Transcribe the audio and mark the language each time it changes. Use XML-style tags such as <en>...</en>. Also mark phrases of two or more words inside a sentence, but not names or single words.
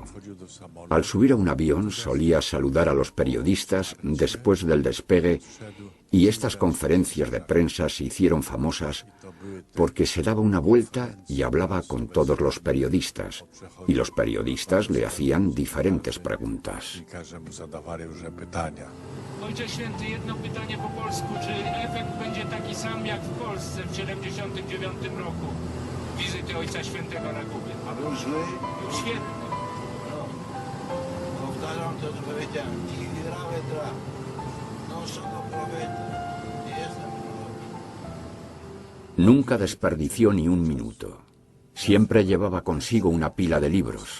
<es>Al subir a un avión solía saludar a los periodistas después del despegue y estas conferencias de prensa se hicieron famosas porque se daba una vuelta y hablaba con todos los periodistas y los periodistas le hacían diferentes preguntas.</es> <pl>Ojcze Święty, jedno pytanie po polsku. Czy efekt będzie taki sam jak w Polsce w 1979 roku? Wizyty Ojca Świętego na Kubie. A był zły? Był świetny. Powtarzam to, co powiedziałem.</pl> <es>Nunca desperdició ni un minuto. Siempre llevaba consigo una pila de libros.</es>